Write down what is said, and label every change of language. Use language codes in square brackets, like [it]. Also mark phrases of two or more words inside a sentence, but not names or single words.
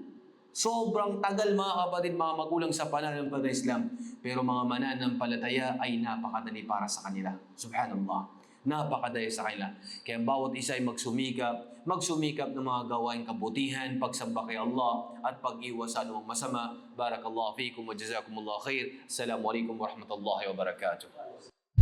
[tl] Sobrang tagal, mga kapatid, mga magulang sa pananampalatayang Islam. Pero mga mananampalataya ay napakadali para sa kanila. Subhanallah. Napakadaya sa kanila. Kaya bawat isa ay magsumikap ng mga gawain kabutihan, pagsamba kay Allah, at pag-iwas sa anumang masama. [ar] بارك الله فيكم وجزاكم الله خير. السلام عليكم ورحمة الله وبركاته.